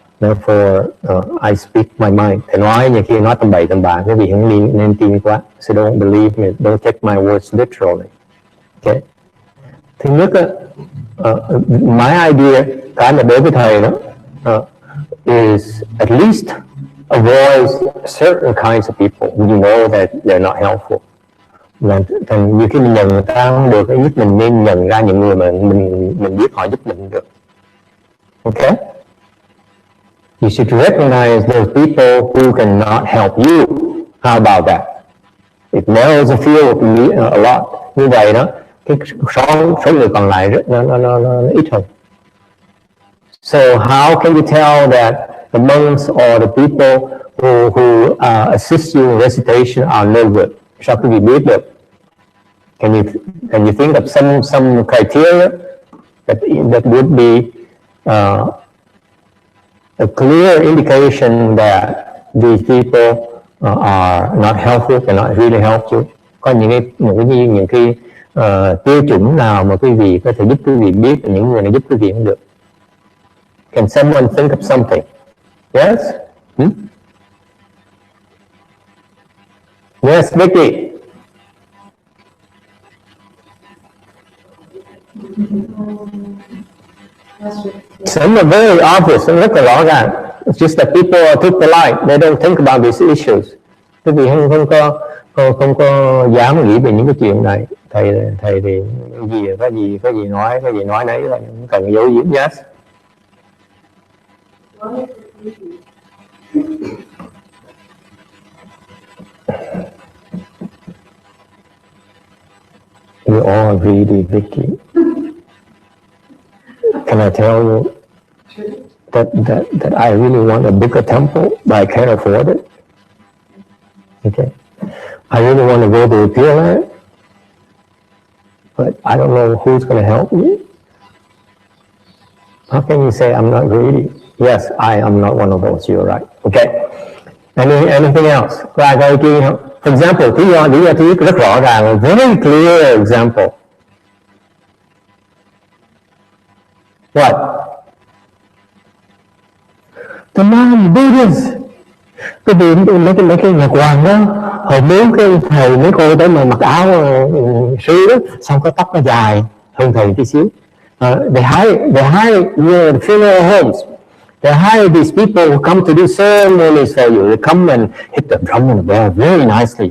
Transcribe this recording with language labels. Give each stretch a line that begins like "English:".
English: Therefore, I speak my mind.
Vietnamese: Thầy nói nhiều khi nói tầm bậy tầm bạ, cái gì không nên tin quá.
English: So don't believe me. Don't take my words literally. Okay.
Vietnamese: Thứ nhất,
English: my idea,
Vietnamese: cái mà đối với thầy đó,
English: is at least avoid certain kinds of people when you know that they're not helpful.
Vietnamese: Thành nhiều khi mình nhận người ta không được, ít nhất mình nên nhận ra những người mà mình biết họ giúp mình được.
English: Okay? You should recognize those people who cannot help you. How about that? It narrows the field a lot.
Vietnamese: Như vậy đó, cái số người còn lại rất nó ít hơn.
English: So how can you tell that the monks or the people who assist you in recitation are no good?
Vietnamese: Sao quý vị biết được?
English: Can you think of some criteria that would be a clear indication that these people are not helpful, cannot really help you?
Vietnamese: Có những cái tiêu chuẩn nào mà quý vị có thể giúp quý vị biết là những người này giúp quý vị không được?
English: Can someone think of something? Yes? Yes, Vicky. Some are very obvious,
Vietnamese: rất là rõ ràng.
English: It's just that people are too polite. They don't think about these issues.
Vietnamese: Quý vị không có dám nghĩ về những cái chuyện này. Thầy thì có gì nói nấy là không cần giấu giếm.
English: Yes. You all agree, Vicky. Can I tell you that I really want a bigger temple, but I can't afford it? Okay. I really want to go to Pureland, but I don't know who's going to help me. How can you say I'm not greedy? Yes, I am not one of those. You're right. Okay. Anything else?
Vietnamese: Có ai có ý kiến không?
English: For example,
Vietnamese: lý do thứ nhất rất rõ ràng,
English: very clear example. What? The non-Buddhas.
Vietnamese: Cái gì mấy cái nhà hoàng đó, hồi muốn cái thầy mấy cô tới mà mặc áo sư đó, xong cái tóc nó dài hơn thầy tí xíu.
English: They hire the funeral homes. They hire these people who come to do ceremonies for you. They come and hit the drum and the bell very nicely.